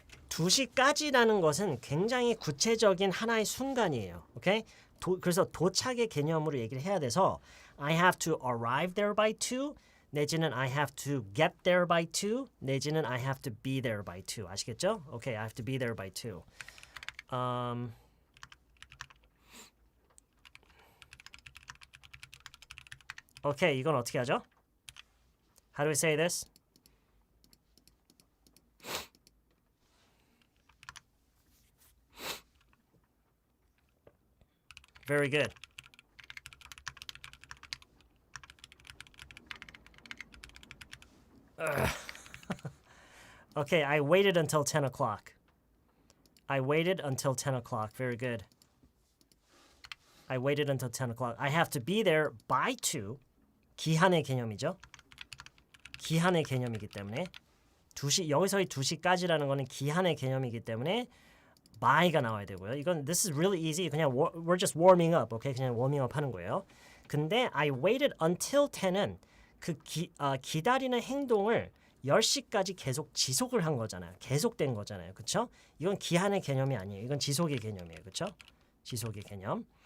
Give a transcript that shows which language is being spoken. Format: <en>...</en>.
<ko>(2시까지라는) 것은 굉장히 구체적인 하나의 순간이에요. 오케이? 그래서 도착의 개념으로 얘기를 해야 돼서</ko> <en>I have to arrive there by 2 내지는 I have to get there by 2 내지는 I have to be there by 2.</en> <ko>아시겠죠?</ko> <en>오케이, I have to be there by 2.</en> <ko>오케이, 이건 어떻게 하죠?</ko> <en>How do we say this? Very good. Okay, I waited until 10 o'clock. I waited until 10 o'clock. Very good. I waited until 10 o'clock. I have to be there by 2.</en> <ko>기한의 개념이죠. 기한의 개념이기 때문에 2시, 여기서의 2시까지라는 거는 기한의 개념이기 때문에 by가 나와야 되고요.</ko> <en>이건 this is really easy. 그냥 we're just warming up.</en> <ko>오케이? 그냥 warming up 하는 거예요. 근데</ko> <en>I waited until 10</en> <ko>은 그 기다리는 행동을 10시까지 계속 지속을 한 거잖아요. 계속된 거잖아요. 그렇죠? 이건 기한의 개념이 아니에요. 이건 지속의 개념이에요. 그렇죠? 지속의 개념.</ko>